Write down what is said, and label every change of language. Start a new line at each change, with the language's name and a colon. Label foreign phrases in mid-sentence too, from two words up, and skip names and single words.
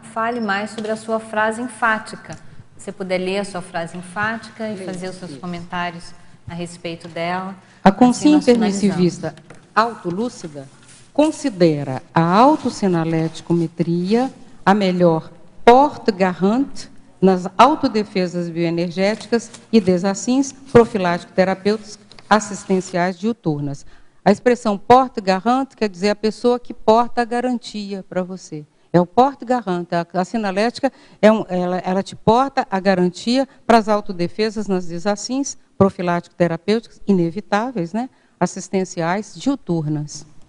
Portuguese: Fale mais sobre a sua frase enfática. Se você puder ler a sua frase enfática e fazer os seus comentários a respeito dela. A consciência intermissivista autolúcida considera a autossinaleticometria a melhor porte-garante nas autodefesas bioenergéticas e desassins profilático-terapêuticas assistenciais diuturnas. A expressão porte-garante quer dizer a pessoa que porta a garantia para você. É o porte-garante. A sinalética, ela te porta a garantia para as autodefesas nas desassins profilático-terapêuticas inevitáveis, né? Assistenciais diuturnas.